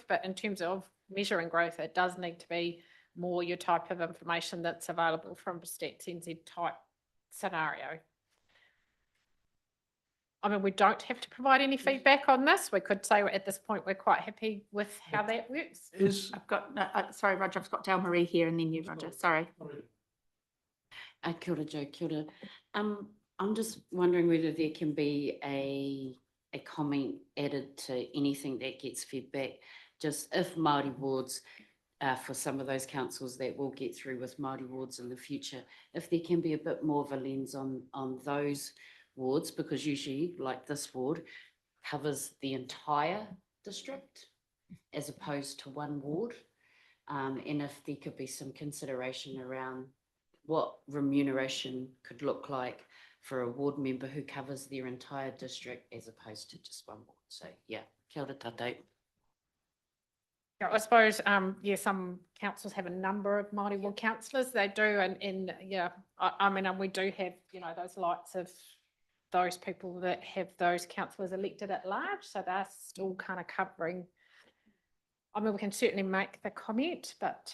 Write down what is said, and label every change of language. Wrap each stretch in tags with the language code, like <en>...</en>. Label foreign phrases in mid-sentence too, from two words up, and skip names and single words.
<en>But in terms of measuring growth, it does need to be more your type of information that's available from Stats NZ type scenario. I mean, we don't have to provide any feedback on this. We could say at this point we're quite happy with how that works. I've got, sorry, Roger, I've got Dale Marie here and then you, Roger. Sorry.</en> <mi>Kia ora, Joe, kia ora.</mi> <en>I'm just wondering whether there can be a comment added to anything that gets fed back, just if Māori wards, for some of those councils that will get through with Māori wards in the future, if there can be a bit more of a lens on those wards, because usually, like this ward, covers the entire district as opposed to one ward. And if there could be some consideration around what remuneration could look like for a ward member who covers their entire district as opposed to just one ward. So yeah,</en> <mi>kia ora tātou.</mi> <en>Yeah, I suppose, some councils have a number of Māori ward councillors. They do, and I mean, and we do have, those likes of those people that have those councillors elected at large. So they're still kind of covering. I mean, we can certainly make the comment, but</en>